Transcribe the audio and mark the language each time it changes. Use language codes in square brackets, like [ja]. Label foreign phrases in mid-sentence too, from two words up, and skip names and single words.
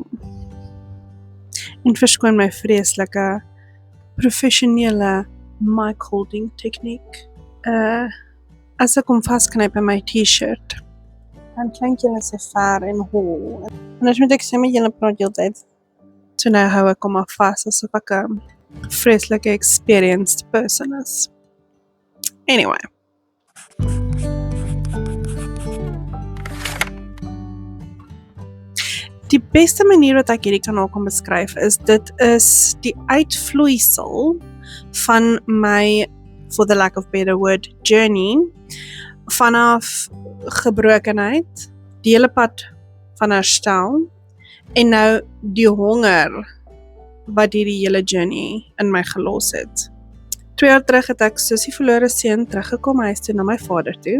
[af] En verskoon my vreeslike professionele [en] mic holding [af] tegniek. As ek hom vasknyp in my t-shirt, dan klink julle so ver en hol. En as moet ek sê met julle praat heeltyd, so nou hou ek hom maar vas asof ek 'n vreeslike [en] experienced person [af] is. [en] Anyway. [af] Die beste manier wat ek hierdie kanaal kan beskryf is, dit is die uitvloeisel van my, [en] for the lack of better word, journey, [af] vanaf gebrokenheid, die hele pad van herstel, en nou die honger wat hierdie hele journey in my gelos het. 2 jaar terug het ek soos die verlore seun teruggekom huis toe na my vader toe.